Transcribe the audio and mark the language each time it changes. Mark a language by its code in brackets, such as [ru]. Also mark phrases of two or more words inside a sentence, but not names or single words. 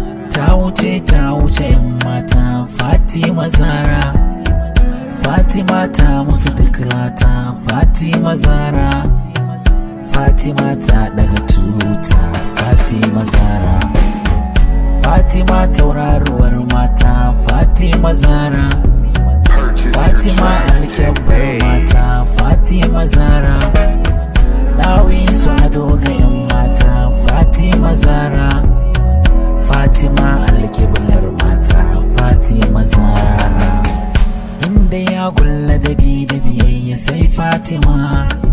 [ha] Ta wuce, ta wuce 'yan mata, Fatima Zahra. Fatima ta musu duk rata, Fatima Zahra. Fatima ta daga tuta, Fatima Zara. Fatima tauraruwar mata, Fatima Zara. [en] Purchase your Fatima tracks alkyabbar today. [ha] mata, Fatima Zara. Dawisu ado ga yan mata, Fatima Zara. Fatima alkiblar mata, Fatima Zara. Inda ya gulla da bi da biyayya sai Fatima.